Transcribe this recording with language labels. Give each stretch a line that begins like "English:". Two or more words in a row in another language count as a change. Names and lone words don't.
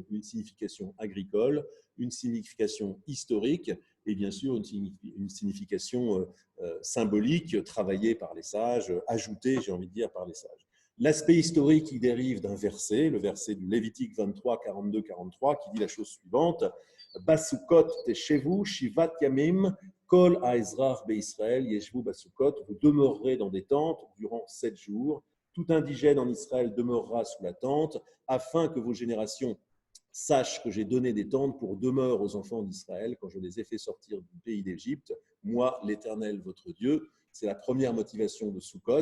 French: Une signification agricole, une signification historique et bien sûr une signification symbolique travaillée par les sages, ajoutée, j'ai envie de dire, par les sages. L'aspect historique, il dérive d'un verset, le verset du Lévitique 23, 42, 43, qui dit la chose suivante:
Hebrew: בסוכות תשבו שבעת ימים כל האזרח בישראל ישבו בסוכות.
French: Vous demeurerez dans des tentes durant 7 jours. Tout indigène en Israël demeurera sous la tente, afin que vos générations sachent que j'ai donné des tentes pour demeure aux enfants d'Israël quand je les ai fait sortir du pays d'Égypte. Moi, l'Éternel, votre Dieu. C'est la première motivation de Sukkot.